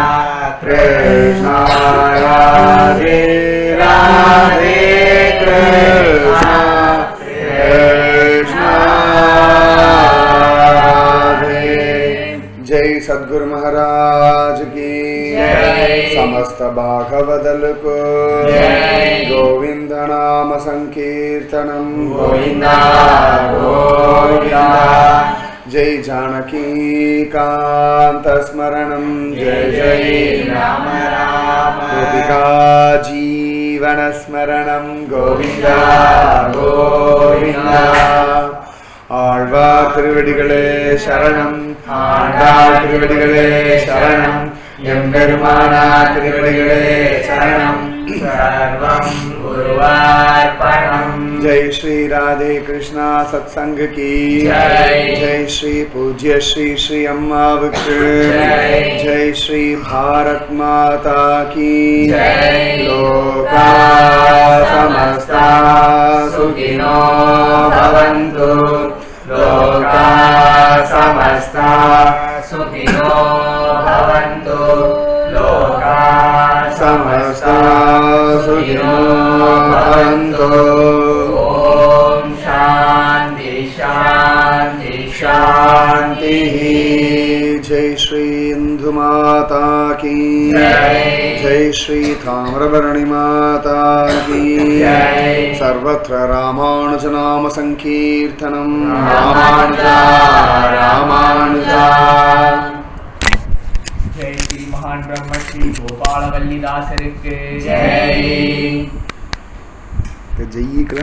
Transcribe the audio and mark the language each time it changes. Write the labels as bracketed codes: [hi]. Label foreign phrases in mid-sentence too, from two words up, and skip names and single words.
[hi] कृष्णा राधे राधे कृष्णा कृष्णा राधे। जय सद्गुरु महाराज की जय। समस्त भागवदल को जय। [sa] गोविंद नाम संकीर्तनम गोविंदा गोविंदा जय जानकी कांत स्मरणम जय जय राम राम गोपिका जीवन स्मरणम गोविंदा गोविंदा [ta] ஆழ்வார் திருவடிகளே சரணம் ஆண்டாள் திருவடிகளே சரணம் எம்பெருமானார் திருவடிகளே சரணம் [sa] सर्वं गुर्वर्पणम् [hi] जय श्री राधे कृष्णा सत्संग की जय। जय श्री पूज्य श्री श्री अम्मा वृक्ष जय। जय श्री भारत माता की जय। [sa] लोका समस्ता सुखिनो भवन्तु लोका समस्ता सुखिनो भवन्तु लोका समस्ता सुखिनो भवन्तु। ॐ शान्ति शान्ति शान्ति [hi] जय श्री इंदु माता की जय। जय श्री ताम्रवर्णी माता की जय। [sa] सर्वत्र रामानुज नाम संकीर्तनम रामानुजा रामानुजा। [hi] जय श्री महान ब्रह्म श्री गोपाल वल्लीदासருக்கு जय जय